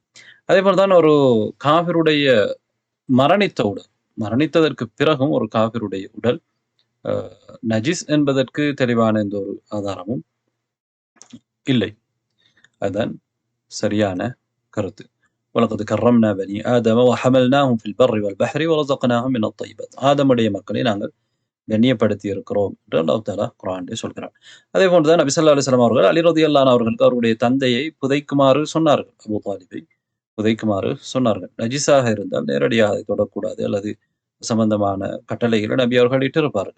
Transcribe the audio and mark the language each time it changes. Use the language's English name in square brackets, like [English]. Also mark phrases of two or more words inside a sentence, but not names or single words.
[Tamil] அதே போலதான் ஒரு காஃபிருடைய மரணித்ததற்கு பிறகும் ஒரு காஃபிருடைய உடல் நஜிஸ் என்பதற்கு தெளிவான எந்த ஒரு ஆதாரமும் இல்லை. அதுதான் சரியான கருத்து. [Arabic] وَلَقَدْ كَرَّمْنَا بَنِي آدَمَ وَحَمَلْنَاهُمْ فِي الْبَرِّ وَالْبَحْرِ وَرَزَقْنَاهُم مِّنَ الطَّيِّبَاتِ. [Tamil] ஆதமுடைய மக்களை நாங்கள் கண்ணியப்படுத்தி இருக்கிறோம் என்று [Arabic] الله تعالى [Tamil] குர்ஆனிலே சொல்கிறார். அதே போன்றுதான் நபி [Arabic] صلى الله عليه وسلم [Tamil] அவர்கள் அலி [Arabic] رضي الله عنه [Tamil] அவர்களுக்கு அவருடைய தந்தையை புதைக்குமாறு சொன்னார்கள். அபூ தாலிபை புதைக்குமாறு சொன்னார்கள். நஜிஸாக இருந்தால் நேரடியாக அதை தொடக்கூடாது அல்லது சம்பந்தமான கட்டளைகளை நபி அவர்கள் இட்டிருப்பார்கள்.